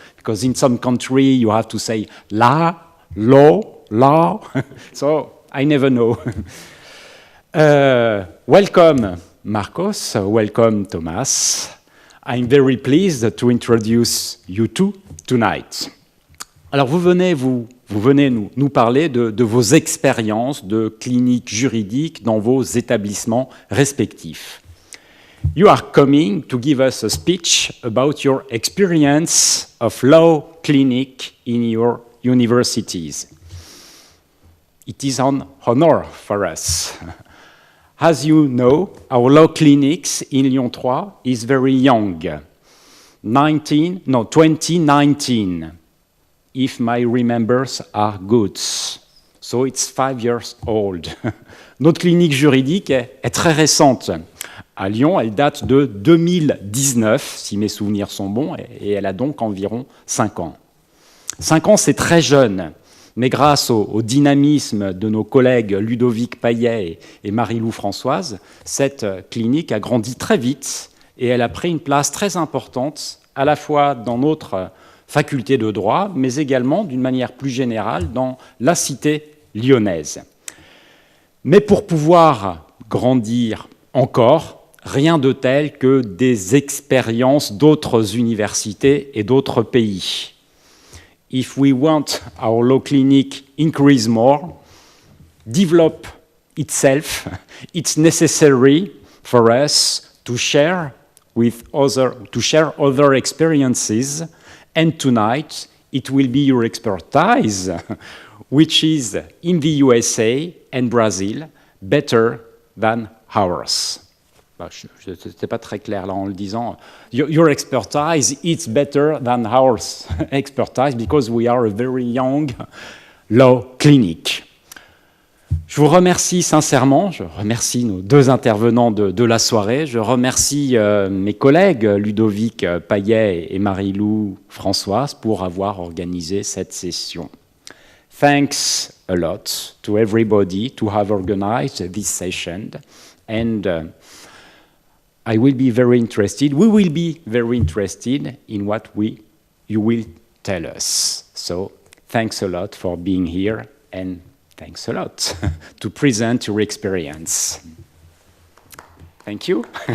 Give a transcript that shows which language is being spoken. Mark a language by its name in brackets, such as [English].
[English] Because in some country you have to say la, law, law, so I never know. Welcome, Marcos. Welcome, Thomas. I'm very pleased to introduce you two tonight. [French] Alors, vous venez nous parler de vos expériences de clinique juridique dans vos établissements respectifs. [English] You are coming to give us a speech about your experience of law clinic in your universities. It is an honor for us. As you know, our law clinics in Lyon 3 is very young, 2019, if my remembers are good. So it's 5 years old. [French] Notre clinique juridique est très récente. À Lyon, elle date de 2019, si mes souvenirs sont bons, et elle a donc environ 5 ans. 5 ans, c'est très jeune. Mais grâce au dynamisme de nos collègues Ludovic PAILLER et Marylou FRANÇOISE, cette clinique a grandi très vite et elle a pris une place très importante à la fois dans notre faculté de droit, mais également d'une manière plus générale dans la cité lyonnaise. Mais pour pouvoir grandir encore, rien de tel que des expériences d'autres universités et d'autres pays. [English] If we want our law clinic increase more, develop itself, it's necessary for us to share other experiences. And tonight, it will be your expertise, which is in the USA and Brazil, better than ours. [French] Je n'étais pas très clair là en le disant. [English] Your expertise, it's better than our expertise because we are a very young law clinic. [French] Je vous remercie sincèrement, je remercie nos deux intervenants de la soirée, je remercie mes collègues Ludovic PAILLER et Marylou FRANÇOISE pour avoir organisé cette session. [English] Thanks a lot to everybody to have organized this session and we will be very interested in what you will tell us. So thanks a lot for being here and thanks a lot to present your experience. Thank you.